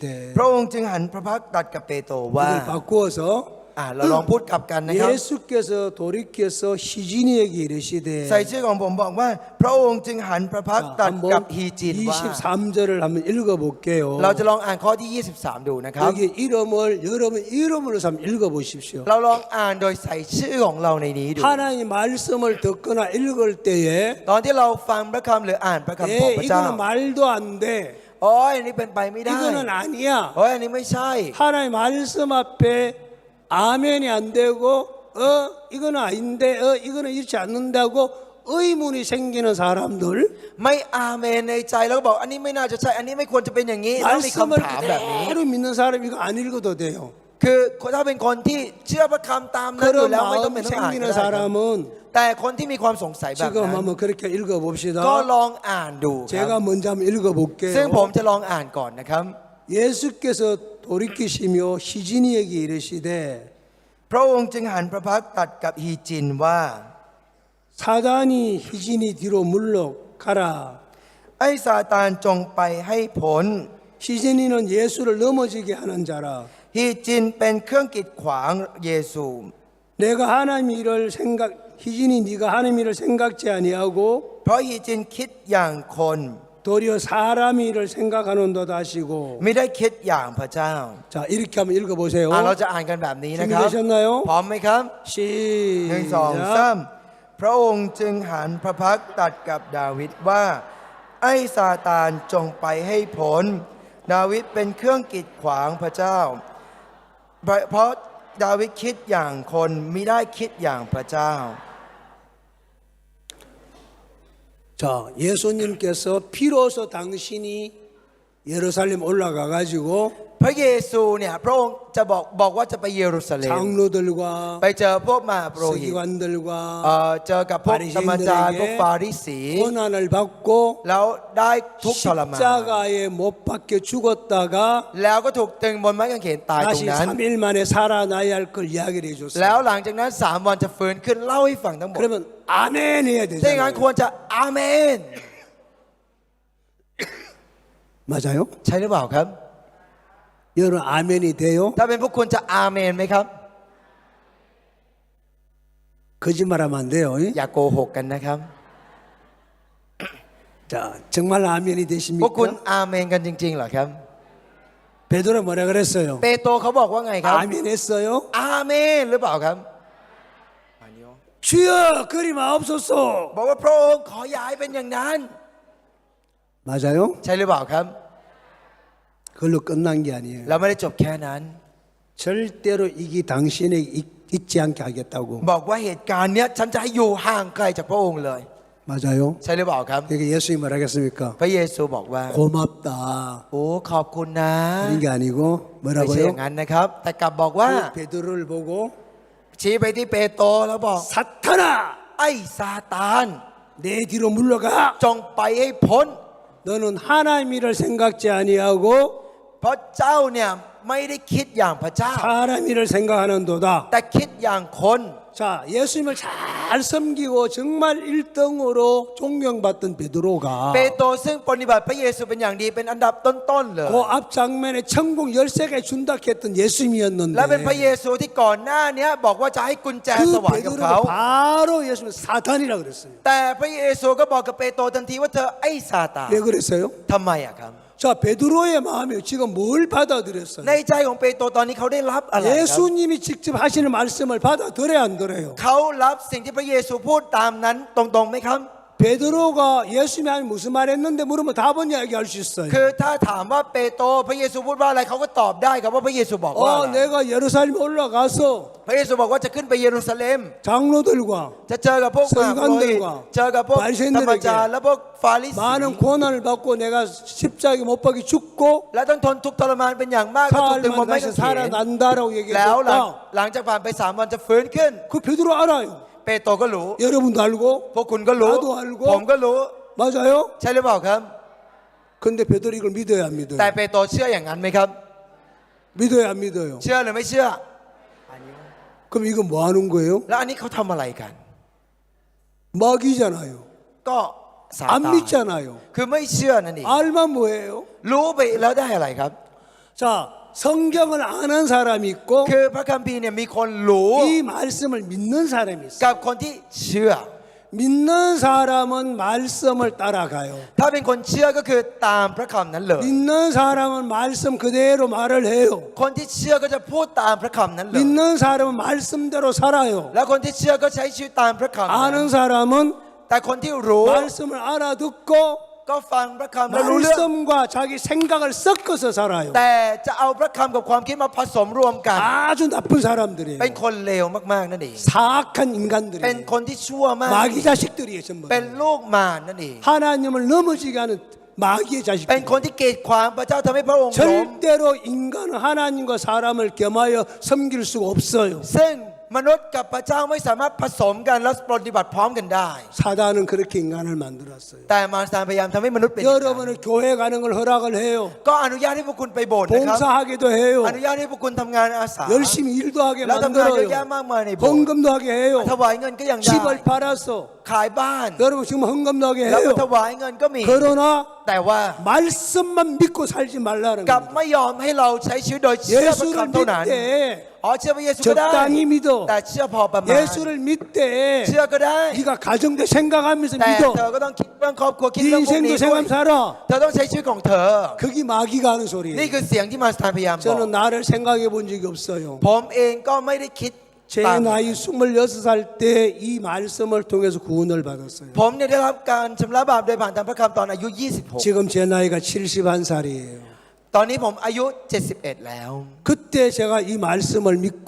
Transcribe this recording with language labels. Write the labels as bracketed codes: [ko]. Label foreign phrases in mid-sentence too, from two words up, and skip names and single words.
[th] พระองค์จึงหันพระพักตร์ตรัสกับเปโตรว่า [ko] 이걸 바꾸어서 [th] เราลองพูดกลับกันนะครับ [ko] 예수께서 돌이켜서 희진이에게 이르시되 [th] ใส่ชื่อของผมบอกว่า พระองค์จึงหันพระพักตร์ตรัสกับ [ko] 한번 [th] ฮีจินว่า [ko] 23절을 한번 읽어볼게요. [th] เราจะลองอ่านข้อที่ 23 ดูนะครับ [ko] 여기 이름을 여러분 이름으로 한번 읽어보십시오. [th] เราลองอ่านโดยใส่ชื่อของเราในนี้ดู [ko] 하나님 말씀을 듣거나 읽을 때에 [th] ตอนที่เราฟังพระคำหรืออ่านพระคำของพระเจ้า [ko] 이거는 말도 안 돼. [th] โอ้ยอันนี้เป็นไปไม่ได้ [ko] 이거는 아니야. [th] โอ้ยอันนี้ไม่ใช่ [ko] 하나님 말씀 앞에 아멘이 안 되고 이거는 아닌데 이거는 이렇지 않는다고 의문이 생기는 사람들 [th] ไม่อาเมนในใจแล้วก็บอกอันนี้ไม่น่าจะใช่อันนี้ไม่ควรจะเป็นอย่างนี้แล้วมี [ko] 말씀을 [th] คำถามแบบนี้ [ko] 그대로 믿는 사람 이거 안 읽어도 돼요. [th] คือถ้าเป็นคนที่เชื่อพระคำตามนั้นอยู่ [ko] 그런 [th] แล้วไม่ต้อง [ko] 마음이 [th] เป็นต้องอ่านก็ [ko] 생기는 [th] ได้ครับ [ko] 사람은 [th] แต่คนที่มีความสงสัยแบบ [ko] 지금 [th] นั้น [ko] 한번 그렇게 [th] ก็ [ko] 읽어봅시다. [th] ลองอ่านดูครับ [ko] 제가 먼저 한번 [th] ซึ่งผม [ko] 읽어볼게요. [th] จะลองอ่านก่อนนะครับ [ko] 예수께서 돌이키시며 희진이에게 이르시되 [th] พระองค์จึงหันพระพักตร์ตรัสกับฮีจินว่า [ko] 사단이 희진이 뒤로 물러가라. [th] ไอ้ซาตานจงไปให้พ้น [ko] 희진이는 예수를 넘어지게 하는 자라. [th] ฮีจินเป็นเครื่องกีดขวางเยซู [ko] 내가 하나님 일을 희진이 네가 하나님 일을 생각지 아니하고 [th] เพราะฮีจินคิดอย่างคน [ko] 도리어 사람 일을 생각하는도다 하시고. [th] ไม่ได้คิดอย่างพระเจ้า [ko] 자 이렇게 한번 읽어보세요. [th] เราจะอ่านกันแบบนี้นะครับ [ko] 준비되셨나요? [th] พร้อมไหมครับ หนึ่งสอง [ko] 시작. [th] สามพระองค์จึงหันพระพักตร์ตรัสกับดาวิดว่า ไอ้ซาตานจงไปให้พ้นดาวิดเป็นเครื่องกีดขวางพระเจ้า เพราะดาวิดคิดอย่างคนมิได้คิดอย่างพระเจ้า [ko] 자 예수님께서 비로소 당신이 예루살렘 올라가 가지고 [th] พระเยซูเนี่ยพระองค์จะบอกว่าจะไปเยรูซาเล็ม [ko] 장로들과 [th] ไปเจอพวกมหาปุโรหิต [ko] 서기관들과 [th] เจอกับพวกธรรมจารย์พวกฟาริสี [ko] 고난을 받고 [th] แล้วได้ทุกข์ทรมาน [ko] 십자가에 못 박혀 죽었다가 [th] แล้วก็ถูกตึงบนไม้กางเขนตายตรง [ko] 다시 [th] นั้น [ko] 3일 만에 살아나야 할 걸 이야기를 [th] แล้ว [ko] 해줬어요. [th] หลังจากนั้น3 วันจะฟื้นขึ้นเล่าให้ฟังทั้งหมด [ko] 그러면 아멘 해야 [th] ถ้าอย่างนั้น [ko] 되잖아요. [th] ควรจะอาเมน [ko] 맞아요? [th] ใช่หรือเปล่าครับ [ko] 여러분 아멘이 돼요? [th] ถ้าเป็นพวกคุณจะอาเมนไหมครับ [ko] 거짓말하면 안 돼요. [th] อย่าโกหกกันนะครับ [ko] 자 정말 아멘이 [th] พวกคุณ [ko] 되십니까? [th] อาเมนกันจริงๆเหรอครับ [ko] 베드로 뭐라 그랬어요? [th] เปโตรเขาบอกว่าไงครับ [ko] 아멘 했어요? [th] อาเมนหรือเปล่าครับ [ko] 주여 그리 마옵소서. [th] บอกว่าพระองค์ขออย่าให้เป็นอย่างนั้น [ko] 맞아요? [th] ใช่หรือเปล่าครับ [ko] 그걸로 끝난 게 아니에요. [th] เราไม่ได้จบแค่นั้น [ko] 절대로 이게 당신에게 있지 않게 하겠다고. [th] บอกว่าเหตุการณ์เนี้ยฉันจะให้อยู่ห่างไกลจากพระองค์เลย [ko] 맞아요? [th] ใช่หรือเปล่าครับ [ko] 그러니까 예수님이 뭐라겠습니까? [th] พระเยซูบอกว่า [ko] 고맙다. [th] โอ้ขอบคุณนะ [ko] 그런 게 아니고 [th] ไม่ใช่อ [ko] 뭐라고요? [th] ย่างนั้นนะครับ แต่กลับบอกว่า [ko] 그 베드로를 보고 [th] ชี้ไปที่เปโตรแล้วบอก [ko] 사탄아 [th] ไอ้ซาตาน [ko] 내 뒤로 물러가. [th] จงไปให้พ้น [ko] 너는 하나님 일을 생각지 아니하고 [th] เพราะเจ้าเนี่ยไม่ได้คิดอย่างพระเจ้า [ko] 사람 일을 생각하는도다. [th] แต่คิดอย่างคน [ko] 자, 예수님을 잘 섬기고 정말 1등으로 존경받던 베드로가 [th] เปโตรซึ่งปฏิบัติพระเยซูเป็นอย่างดีเป็นอันดับต้นๆเลย [ko] 그 앞 장면에 천국 열쇠가 준다 했던 [th] และเป็นพระ [ko] 예수님이었는데 [th] เยซูที่ก่อนหน้านี้บอกว่าจะให้กุญแจส [ko] 그 [th] วรรค์กับเขา [ko] 베드로가 바로 예수님 사탄이라 그랬어요. [th] แต่พระเยซูก็บอกกับเปโตรทันทีว่าเธอไอ้ซาตาน [ko] 왜 그랬어요? [th] ทำไมอะครับ [ko] 자, 베드로의 마음이 지금 뭘 받아들였어요? [th] ในใจของเปโตรตอนนี้เขาได้รับอะไรครับ [ko] 예수님이 직접 하시는 말씀을 받아들여야 안 들어요? [th] เขารับสิ่งที่พระเยซูพูดตามนั้นตรงๆไหมครับ [ko] 베드로가 예수님이 하면 무슨 말 했는데 물으면 답은 이야기할 수 있어요. [th] คือถ้าถามว่าเปโตรพระเยซูพูดว่าอะไรเขาก็ตอบได้ครับว่าพระเยซูบอกว่าอะไร [ko] 내가 예루살렘 올라가서 [th] พระเยซูบอกว่าจะขึ้นไปเยรูซาเล็ม [ko] 장로들과 [th] จะเจอกับพวกมหาปุโรหิตเจอกับพวกธรรมจารย์และพวกฟาริสี [ko] 많은 고난을 받고 내가 십자가에 못 박이 죽고 [th] และต้องทนทุกข์ทรมานเป็นอย่างมากก็ถูก [ko] 사흘 [th] ตึงบน [ko] 만에 [th] ไม้ [ko] 다시 [th] กางเขน [ko] 살아난다라고 [th] แล้วห [ko] 얘기했다. [th] ลังจากผ่านไป3 วันจะฟื้นขึ้น [ko] 그 베드로 알아요. [th] เปโตรก็รู้ [ko] 여러분도 알고 [th] พวกคุณก็รู้ [ko] 나도 알고 [th] ผมก็รู้ [ko] 맞아요? [th] ใช่หรือเปล่าครับ [ko] 근데 베드로 이걸 믿어야 안 믿어요? [th] แต่เปโตรเชื่ออย่างนั้นไหมครับ [ko] 믿어야 안 믿어요? [th] เชื่อหรือไม่เชื่อ [ko] 그럼 이거 뭐 하는 거예요? [th] แล้วอันนี้เขาทำอะไรกัน [ko] 마귀잖아요. [th] ก็ซา [ko] 안 [th] ตาน [ko] 믿잖아요. [th] คือไม่เชื่อนั่นเอง [ko] 알면 뭐예요? [th] รู้ไปแล้วได้อะไรครับ [ko] 자, 성경을 아는 사람이 있고 [th] คือพระคัมภีร์เนี่ยมีคนรู้ [ko] 이 말씀을 믿는 사람이 있어요. [th] กับคนที่เชื่อ [ko] 믿는 사람은 말씀을 따라가요. [th] ถ้าเป็นคนเชื่อก็คือตามพระคำนั้นเลย [ko] 믿는 사람은 말씀 그대로 말을 해요. [th] คนที่เชื่อก็จะพูดตามพระคำนั้นเลย [ko] 믿는 사람은 말씀대로 살아요. [th] แล้วคนที่เชื่อก็ใช้ชีวิตตามพระคำนั้น [ko] 아는 사람은 [th] แต่คนที่รู้ [ko] 말씀을 알아듣고 [th] ก็ฟังพระคำแล้วรู้เรื่อง [ko] 말씀과 자기 생각을 섞어서 살아요. [th] แต่จะเอาพระคำกับความคิดมาผสมรวมกัน [ko] 아주 나쁜 사람들이에요. [th] เป็นคนเลวมากๆนั่นเอง [ko] 사악한 [th] เป็น [ko] 인간들이에요. [th] คนที่ชั่วมาก [ko] 마귀 자식들이에요. 전부. [th] เป็นลูกมารนั่นเอง [ko] 하나님을 넘어지게 하는 마귀의 [th] เป็น [ko] 자식들. [th] คนที่กีดขวางพระเจ้าทำให้พระองค์ล้ม [ko] 절대로 인간은 하나님과 사람을 겸하여 섬길 수가 없어요. [th] ซึ่งมนุษย์กับพระเจ้าไม่สามารถผสมกันและปฏิบัติพร้อมกันได้ [ko] 사단은 그렇게 인간을 만들었어요. [th] แต่มารซาพยายามทำให้มนุษย์เป็นอย่างนั้น [ko] 여러분은 교회 가는 걸 허락을 해요. [th] ก็อนุญาตให้พวกคุณไปโบสถ์นะครับ [ko] 봉사하기도 해요. [th] อนุญาตให้พวกคุณทำงานอาสา [ko] 열심히 일도 하게 [th] แล้วทำงานเยอะแยะ [ko] 만들어요. [th] มากมายในโบสถ์ [ko] 헌금도 하게 해요. [th] ถวายเงินก็ยังได้ [ko] 집을 팔아서 [th] ขายบ้าน [ko] 여러분 지금 헌금도 하게 [th] แล้วก็ [ko] 해요. [th] ถวายเงินก็มี [ko] 그러나 [th] แต่ว่า [ko] 말씀만 믿고 살지 말라는 [th] กลับ [ko] 거예요. [th] ไม่ยอมให้เราใช้ชีวิตโดยเชื่อพระ [ko] 예수를 [th] คำเท่านั้น [ko] 믿되 [th] อ๋อเชื่อพระเยซูก็ได้ [ko] 적당히 믿어. [th] แต่เชื่อพอประมาณ [ko] 예수를 믿되 [th] เชื่อก็ได้ [ko] 네가 가정대 생각하면서 [th] แต่เธอ [ko] 믿어. [th] ก็ต้องคิดเรื่องครอบครัวคิด [ko] 네 [th] เรื่องพวก [ko] 인생도 [th] นี้ด้วย [ko] 생각하면서 살아. [th] เธอต้องใช้ชีวิตของเธอ [ko] 그게 마귀가 하는 [th] นี่ [ko] 소리예요. [th] คือเสียงที่มารซาพยายามบอก [ko] 저는 나를 생각해 본 적이 없어요. [th] ผมเองก็ไม่ได้คิด [ko] 제 [th] ตาม [ko] 나이 26살 때 이 말씀을 통해서 구원을 받았어요. [th] ผมเนี่ยได้รับการชำระบาปโดยผ่านทางพระคำตอนอายุ 26 [ko] 지금 제 나이가 71살이에요. [th] ตอนนี้ผมอายุ 71 แล้ว [ko] 그때 제가 이 말씀을 믿고